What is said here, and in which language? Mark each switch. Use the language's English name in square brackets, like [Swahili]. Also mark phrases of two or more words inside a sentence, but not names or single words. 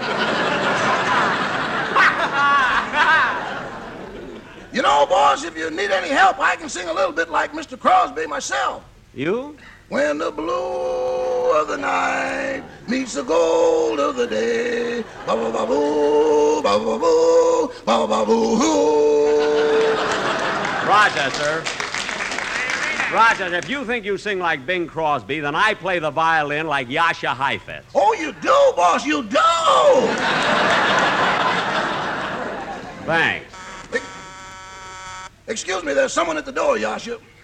[English] You know, boss, if you need any help, I can sing a little bit like Mr. Crosby myself. You? When the blue of the night meets the gold of the day, ba-ba-ba-boo, ba-ba-ba-boo, ba-ba-ba-boo-hoo. Rochester, if you think you sing like Bing Crosby, then I play the violin like Yasha Heifetz. Oh, you do, boss, you do! Thanks. Excuse me, there's someone at the door, Yasha.